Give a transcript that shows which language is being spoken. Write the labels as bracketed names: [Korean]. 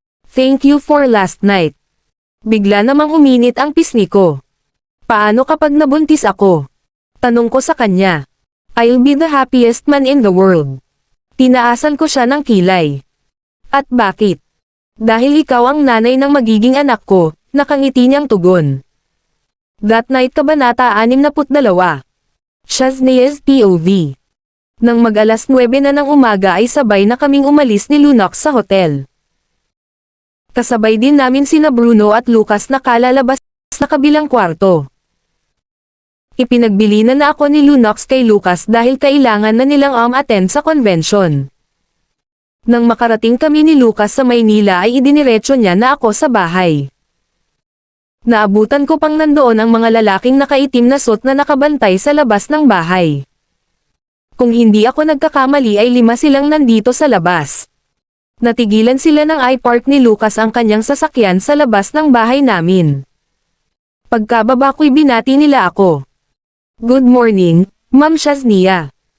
[English] Thank you for last night. [Filipino] Bigla namang uminit ang pisngi ko. Paano kapag nabuntis ako? Tanong ko sa kanya. [English] I'll be the happiest man in the world. [Filipino] Tinaasan ko siya ng kilay. At bakit? Dahil ikaw ang nanay ng magiging anak ko, nakangiti niyang tugon. That Night Kabanata 62. Shaznia's POV. Nang mag-alas 9 na ng umaga ay sabay na kaming umalis ni Lunox sa hotel. Kasabay din namin sina Bruno at Lucas na kalalabas sa kabilang kwarto. Ipinagbilinan na ako ni Lunox kay Lucas dahil kailangan na nilang attend sa convention. Nang makarating kami ni Lucas sa Maynila ay idiniretso niya na ako sa bahay. Naabutan ko pang nandoon ang mga lalaking nakaitim na suit na nakabantay sa labas ng bahay. Kung hindi ako nagkakamali ay 5 silang nandito sa labas. Natigilan sila ng i-park ni Lucas ang kanyang sasakyan sa labas ng bahay namin. Pagkababa ko'y binati nila ako. [English] Good morning, Ma'am Shaznia.